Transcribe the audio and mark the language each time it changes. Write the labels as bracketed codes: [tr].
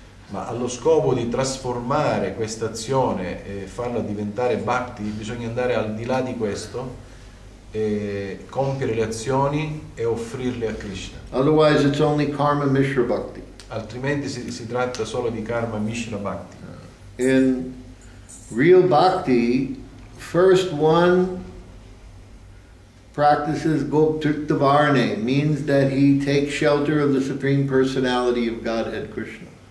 [it] Ma allo scopo di trasformare questa azione e farla diventare bhakti, bisogna andare al di là di questo, e compiere le azioni e offrirle a Krishna. [en] Otherwise it's only karma mishra bhakti. [it] Altrimenti si tratta solo di karma mishra bhakti. [en] In real bhakti, first one practices goptriktavarne, means that he takes shelter of the Supreme Personality of Godhead Krishna.